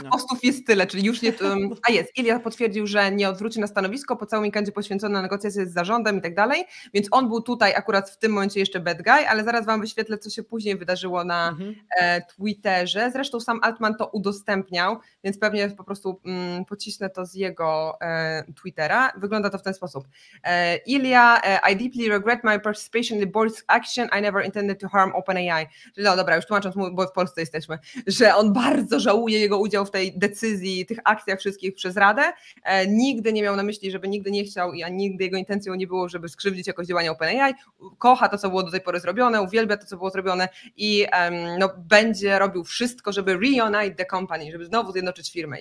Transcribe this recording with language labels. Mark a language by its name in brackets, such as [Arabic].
[Polish] Tych postów jest tyle, czyli już nie... A jest, Ilya potwierdził, że nie odwróci na stanowisko, po całym weekendzie poświęcony na negocjacje z zarządem i tak dalej, więc on był tutaj akurat w tym momencie jeszcze [English] bad guy, [Polish] ale zaraz wam wyświetlę, co się później wydarzyło na Twitterze. Zresztą sam Altman to udostępniał, więc pewnie po prostu pocisnę to z jego Twittera. Wygląda to w ten sposób. [English] Ilya, I deeply regret my participation in the board's action. I never intended to harm OpenAI. [Polish] Czyli no dobra, już tłumacząc mu, bo w Polsce jesteśmy, że on bardzo żałuje jego udział w tej decyzji, tych akcjach wszystkich przez Radę. Nigdy nie miał na myśli, żeby nigdy nie chciał i nigdy jego intencją nie było, żeby skrzywdzić jakoś działania OpenAI. Kocha to, co było do tej pory zrobione, uwielbia to, co było zrobione i no, będzie robił wszystko, żeby [English] reunite the company, [Polish] żeby znowu zjednoczyć firmę.